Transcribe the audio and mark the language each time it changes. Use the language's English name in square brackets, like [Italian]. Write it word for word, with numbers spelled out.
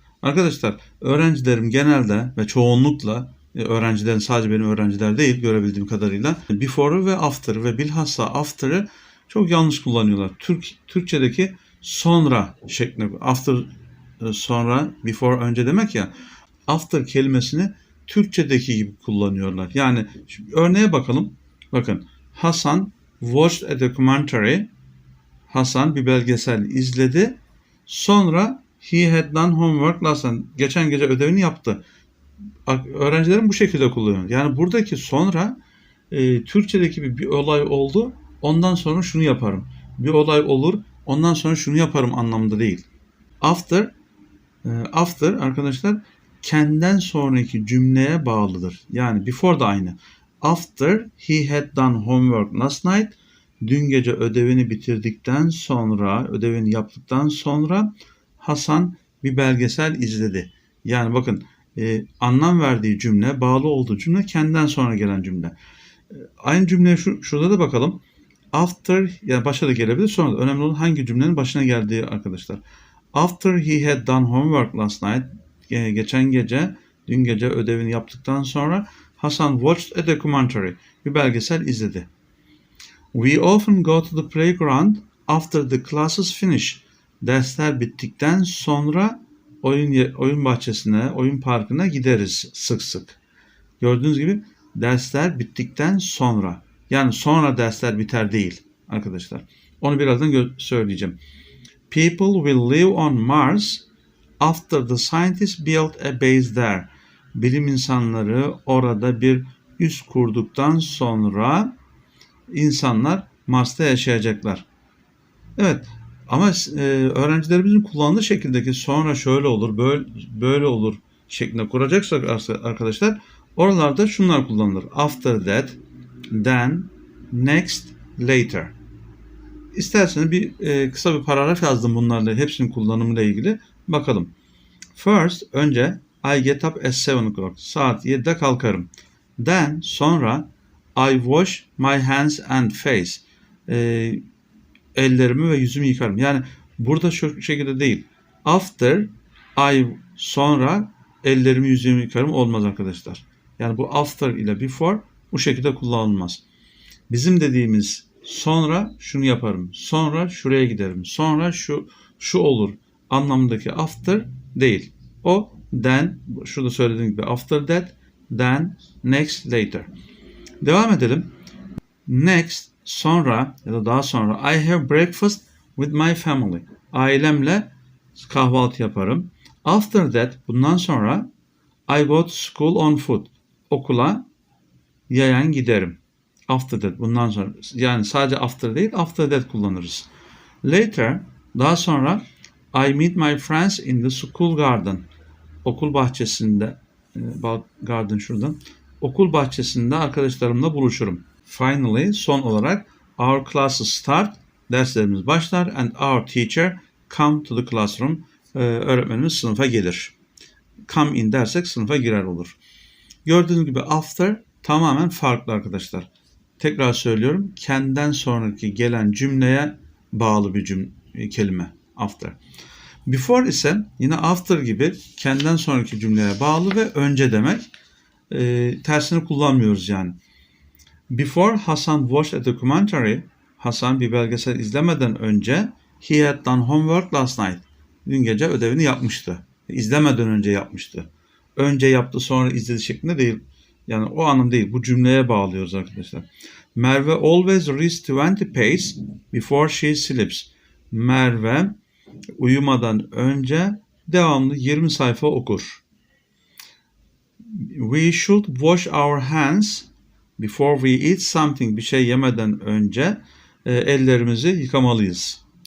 [Turkish] Arkadaşlar, öğrencilerim genelde ve çoğunlukla e, öğrencilerin sadece benim öğrenciler değil görebildiğim kadarıyla before'u ve after ve bilhassa after'ı çok yanlış kullanıyorlar. Türk Türkçedeki sonra şeklinde after e, sonra before önce demek ya after kelimesini Türkçedeki gibi kullanıyorlar. Yani şimdi örneğe bakalım. [English] Bakın Hasan watched a documentary. [Turkish] Hasan bir belgesel izledi. [English] Sonra he had done homework last night. [Turkish] Geçen gece ödevini yaptı. A- Öğrencilerim bu şekilde kullanıyor. Yani buradaki sonra e, Türkçedeki bir, bir olay oldu. Ondan sonra şunu yaparım. Bir olay olur. Ondan sonra şunu yaparım anlamında değil. After e, after arkadaşlar kenden sonraki cümleye bağlıdır. Yani before da aynı. [English] After he had done homework last night. [Turkish] Dün gece ödevini bitirdikten sonra, ödevini yaptıktan sonra Hasan bir belgesel izledi. Yani bakın e, anlam verdiği cümle, bağlı olduğu cümle kendinden sonra gelen cümle. Aynı cümleye şu, şurada da bakalım. After, yani başa da gelebilir sonra da. Önemli olan hangi cümlenin başına geldiği arkadaşlar. [English] After he had done homework last night, [Turkish] e, geçen gece, dün gece ödevini yaptıktan sonra [English] Hasan watched a documentary, [Turkish] bir belgesel izledi. [English] We often go to the playground after the classes finish. [Turkish] Dersler bittikten sonra oyun ye- oyun bahçesine, oyun parkına gideriz sık sık. Gördüğünüz gibi dersler bittikten sonra. Yani sonra dersler biter değil arkadaşlar. Onu birazdan gö- söyleyeceğim. [English] People will live on Mars after the scientists built a base there. [Turkish] Bilim insanları orada bir üs kurduktan sonra insanlar Mars'ta yaşayacaklar. Evet ama e, öğrencilerimizin kullandığı şekildeki sonra şöyle olur, böyle, böyle olur şeklinde kuracaksak ar- arkadaşlar oralarda şunlar kullanılır. [English] After that, then, next, later. [Turkish] İsterseniz bir e, kısa bir paragraf yazdım bunlarla hepsinin kullanımıyla ilgili. Bakalım. [English] First, önce I get up at seven o'clock. [Turkish] Saat yedide kalkarım. [English] Then, sonra I wash my hands and face. [Turkish] E, ellerimi ve yüzümü yıkarım. Yani burada şu şekilde değil. [English] After, I [Turkish] sonra ellerimi yüzümü yıkarım olmaz arkadaşlar. Yani bu after ile before bu şekilde kullanılmaz. Bizim dediğimiz sonra şunu yaparım, sonra şuraya giderim, sonra şu şu olur anlamındaki after değil. O then, şurada söylediğim gibi [English] after that, then, next, later. [Turkish] Devam edelim. [English] Next, [Turkish] sonra ya da daha sonra [English] I have breakfast with my family. [Turkish] Ailemle kahvaltı yaparım. [English] After that, [Turkish] bundan sonra [English] I go to school on foot. [Turkish] Okula yayan giderim. After that, bundan sonra yani sadece after değil, after that kullanırız. [English] Later, [Turkish] daha sonra [English] I meet my friends in the school garden. [Turkish] Okul bahçesinde e, ba- garden şuradan. Okul bahçesinde arkadaşlarımla buluşurum. [English] Finally, [Turkish] son olarak [English] our classes start. [Turkish] Derslerimiz başlar [English] and our teacher come to the classroom. [Turkish] E, öğretmenimiz sınıfa gelir. Come in dersek sınıfa girer olur. Gördüğünüz gibi after tamamen farklı arkadaşlar. Tekrar söylüyorum. Kendinden sonraki gelen cümleye bağlı bir cüm- e, kelime after. Before ise yine after gibi kendinden sonraki cümleye bağlı ve önce demek. E, tersini kullanmıyoruz yani. [English] Before Hasan watched a documentary, [Turkish] Hasan bir belgesel izlemeden önce [English] he had done homework last night. [Turkish] Dün gece ödevini yapmıştı. İzlemeden önce yapmıştı. Önce yaptı sonra izledi şeklinde değil. Yani o anlam değil. Bu cümleye bağlıyoruz arkadaşlar. [English] Merve always reads twenty pages before she sleeps. [Turkish] Merve uyumadan önce devamlı yirmi sayfa okur. [English] We should wash our hands before we eat something. [Turkish] Bir şey yemeden önce e, ellerimizi yıkamalıyız.